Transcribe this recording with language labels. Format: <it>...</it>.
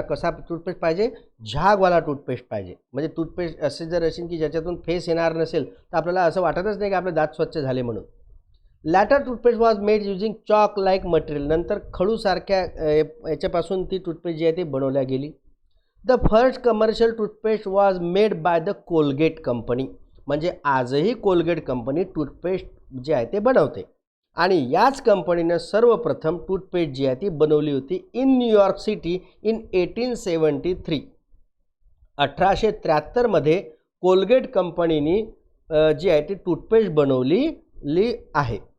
<mr>कसा टूथपेस्ट पाहिजे? झागवाला टूथपेस्ट पाहिजे. म्हणजे टूथपेस्ट असे जर असेल की ज्याच्यातून फेस येणार नसेल तर आपल्याला असं वाटतच नाही की आपले दात स्वच्छ झाले म्हणून.</mr> <en>Later toothpaste was made using chalk like material.</en> <mr>नंतर खडूसारख्या याच्यापासून ती टूथपेस्ट जी आहे ती बनवल्या गेली.</mr> <en>The first commercial toothpaste was made by the Colgate company.</en> <mr>म्हणजे आजही कोलगेट कंपनी टूथपेस्ट जे आहे ते बनवते. आणि याच कंपनीनं सर्वप्रथम टूथपेस्ट जी आहे ती बनवली होती</mr> <en>In New York city in 1873.</en> <mr>1873मध्ये Colgate कंपनीने जी आहे ती टूथपेस्ट बनवली आहे.</mr>